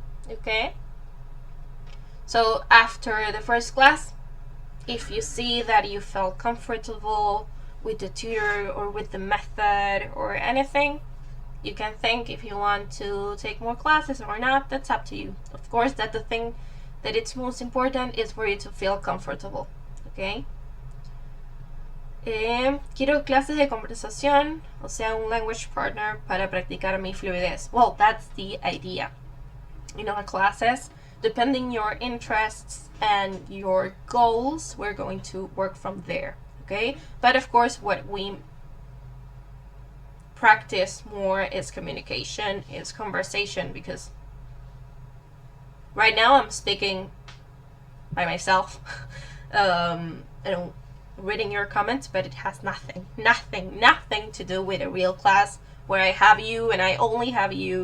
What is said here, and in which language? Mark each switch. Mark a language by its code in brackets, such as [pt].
[en] Okay, so after the first class, if you see that you felt comfortable with the tutor or with the method or anything, you can think if you want to take more classes or not. That's up to you. Of course, that the thing that it's most important is for you to feel comfortable. Okay. [es] Quiero clases de conversación, o sea, un language partner para practicar mi fluidez. [en] Well, that's the idea. You know, classes, depending your interests and your goals, we're going to work from there. okay? But of course, what we practice more is communication, is conversation, because right now I'm speaking by myself and reading your comments, but it has nothing to do with a real class where I have you and I only have you.